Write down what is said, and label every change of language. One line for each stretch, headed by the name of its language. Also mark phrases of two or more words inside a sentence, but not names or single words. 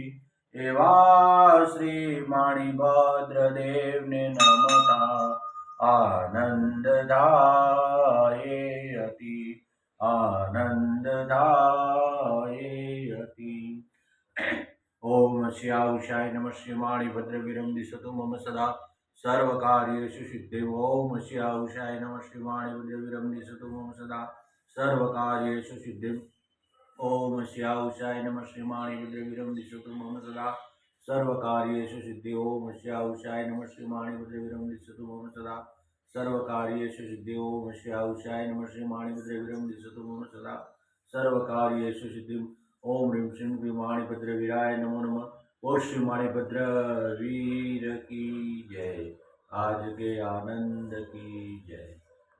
Gujarati: એવા શ્રી માણીભદ્ર દેવને નમતા આનંદ થાય અતિ, આનંદ થાય અતિ।
Sanskrit: ઓમ શ્રી ઉષાય નમઃ શ્રી માણીભદ્ર વિરંદિશતુ મમ સદા સર્વ કાર્યેષુ સિદ્ધિ। ઓમ શ્રી ઉષાય નમઃ શ્રી માણીભદ્ર વિરંદિશતુ મમ સદા સર્વ કાર્યેષુ સિદ્ધિ। ओम श्याउषाय नमः श्री माणिभद्र विरंदिशतु मम सदा सर्व कार्येषु सिद्धि। ओम श्याउषाय नमः श्री माणिभद्र विरंदिशतु मम सदा सर्व कार्येषु सिद्धि। ओम श्याउषाय नमः श्री माणिभद्र विरंदिशतु मम सदा सर्व कार्येषु सिद्धि। ओम ह्रीं श्रीं क्लीं माणिभद्र वीराय नमो नमः।
Hindi: ओ श्री माणिभद्र वीर की जय। आज के आनंद की जय।